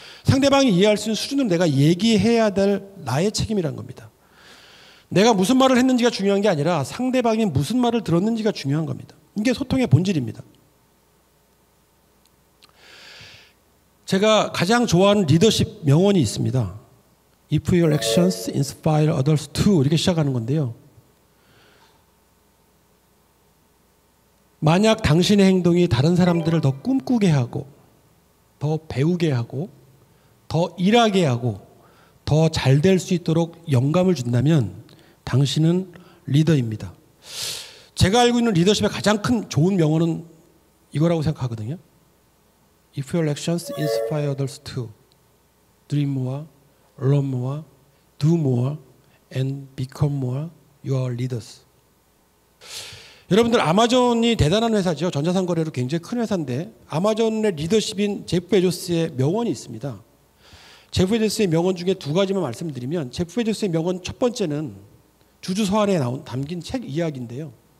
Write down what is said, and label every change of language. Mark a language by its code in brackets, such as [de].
[ko] 상대방이 이해할 수 있는 수준으로 내가 얘기해야 될 나의 책임이란 겁니다. 내가 무슨 말을 했는지가 중요한 게 아니라 상대방이 무슨 말을 들었는지가 중요한 겁니다. 이게 소통의 본질입니다. 제가 가장 좋아하는 리더십 명언이 있습니다. [en] If your actions inspire others to [ko] 이렇게 시작하는 건데요. 만약 당신의 행동이 다른 사람들을 더 꿈꾸게 하고 더 배우게 하고 더 일하게 하고 더 잘 될 수 있도록 영감을 준다면 당신은 리더입니다. 제가 알고 있는 리더십의 가장 큰 좋은 명언은 이거라고 생각하거든요. [en] If your actions inspire others to dream more, learn more, do more, and become more, you are leaders. [ko] 여러분들 아마존이 대단한 회사죠. 전자상거래로 굉장히 큰 회사인데 아마존의 리더십인 제프 베조스의 명언이 있습니다. 제프 베조스의 명언 중에 두 가지만 말씀드리면 제프 베조스의 명언 첫 번째는 주주서한에 담긴 책 이야기인데요.